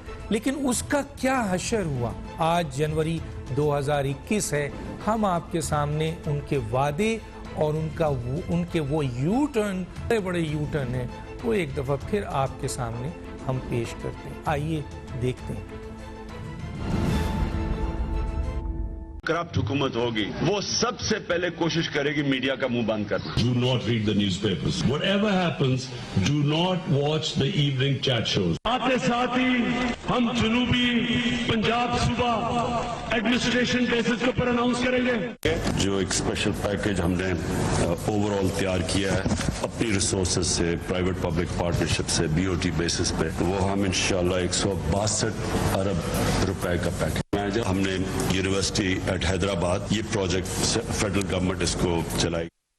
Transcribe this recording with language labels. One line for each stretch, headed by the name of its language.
Urdu: لیکن اس کا کیا حشر ہوا؟ آج جنوری 2021 ہے، ہم آپ کے سامنے ان کے وعدے اور ان کے وہ یو ٹرن، بڑے یو ٹرن ہیں، وہ ایک دفعہ پھر آپ کے سامنے ہم پیش کرتے ہیں۔ آئیے دیکھتے ہیں۔ کرپٹ حکومت ہوگی وہ سب سے پہلے کوشش کرے گی میڈیا کا منہ بند کرنا۔
English: Do not read the newspapers. Whatever happens, do not watch the evening chat shows.
Urdu: آتے ساتھ ہی ہم جنوبی پنجاب صوبہ ایڈمنسٹریشن بیسس کے اوپر اناؤنس کریں گے۔ جو ایک اسپیشل پیکج ہم نے اوور آل تیار کیا ہے اپنی ریسورسز سے، پرائیویٹ پبلک پارٹنرشپ سے، بی او ٹی بیسس پہ، وہ ہم انشاءاللہ 162 ارب روپے کا پیکج، ہم نے یونیورسٹی ایٹ حیدرآباد، یہ پروجیکٹ فیڈرل گورنمنٹ اس کو چلائے گی۔